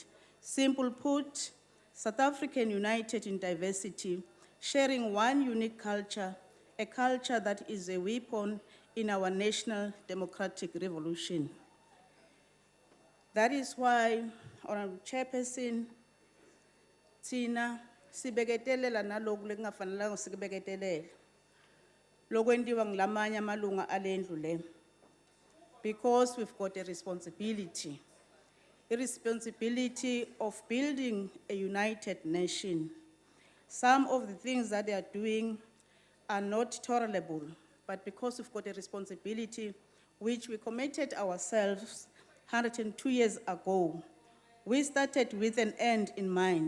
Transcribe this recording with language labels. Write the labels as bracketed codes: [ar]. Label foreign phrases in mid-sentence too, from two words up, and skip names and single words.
[en] Simple put, South African united in diversity, sharing one unique culture, a culture that is a weapon in our national democratic revolution. That is why, Honorable Chairperson, Tina, [ss] sibeketelela naloku lekungafanelanga sikubeketelele. Lokwentiwa ngilamanye amalunga alendlu le. [en] Because we've got a responsibility of building a united nation. Some of the things that they are doing are not tolerable, but because we've got a responsibility which we committed ourselves 102 years ago, we started with an end in mind.